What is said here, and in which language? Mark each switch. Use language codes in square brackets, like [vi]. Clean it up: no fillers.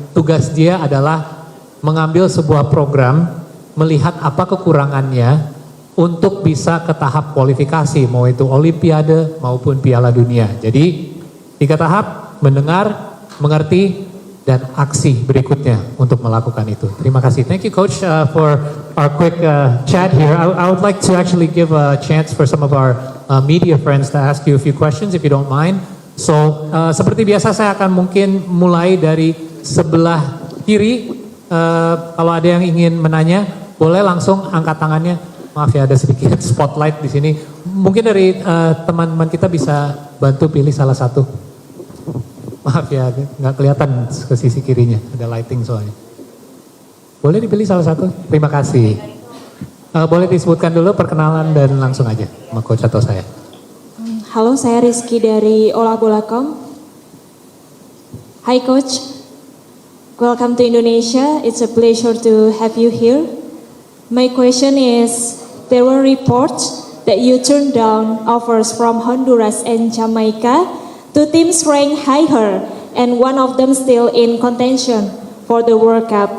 [id] Tugas dia adalah mengambil sebuah program, melihat apa kekurangannya untuk bisa ke tahap kualifikasi, mau itu Olimpiade maupun Piala Dunia. Jadi 3 tahap, mendengar, mengerti, dan aksi berikutnya untuk melakukan itu. Terima kasih. [en] Thank you Coach for our quick chat here. I would like to actually give a chance for some of our media friends to ask you a few questions if you don't mind. [id] So seperti biasa saya akan mungkin mulai dari sebelah kiri. Kalau ada yang ingin menanya, boleh langsung angkat tangannya. Maaf ya ada sedikit spotlight di sini. Mungkin dari teman-teman kita bisa bantu pilih salah satu. Maaf ya nggak kelihatan ke sisi kirinya, ada lighting soalnya. Boleh dipilih salah satu? Terima kasih. Boleh disebutkan dulu perkenalan dan langsung aja sama Coach atau saya. Halo, saya Rizky dari Olabola.com. [en] Hi Coach, welcome to Indonesia. It's a pleasure to have you here. My question is, there were reports that you turned down offers from Honduras and Jamaica, 2 teams ranked higher, and one of them still in contention for the World Cup.